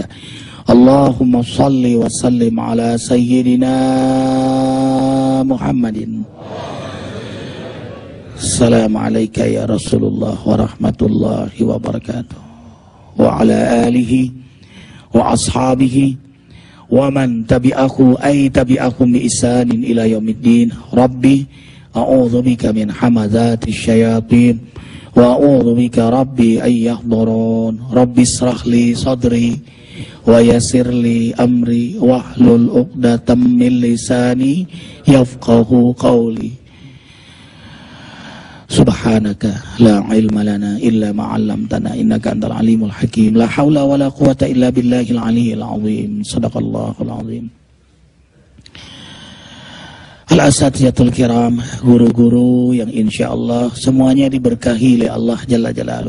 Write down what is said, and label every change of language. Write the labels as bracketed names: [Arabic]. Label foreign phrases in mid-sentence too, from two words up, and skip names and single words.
[Arabic] اللهم صل وسلم على سيدنا محمد. السلام عليك يا رسول الله ورحمة الله وبركاته. وعلى آله وأصحابه ومن تبعه أي تبعهم بإحسان إلى يوم الدين. رب أعوذ بك من همزات الشياطين وأعوذ بك رب أن يحضرون. رب اشرح لي صدري ويسر لي أمري واحلل عقدة من لساني يفقهوا قولي. سبحانك لا علم لنا إلا ما علمتنا إنك أنت العليم الحكيم. لا حول ولا قوة إلا بالله العلي العظيم صدق الله العظيم. الأساتذة الكرام, [Indonesian] guru-guru yang insyaallah semuanya diberkahi oleh Allah [Arabic] جل جلاله.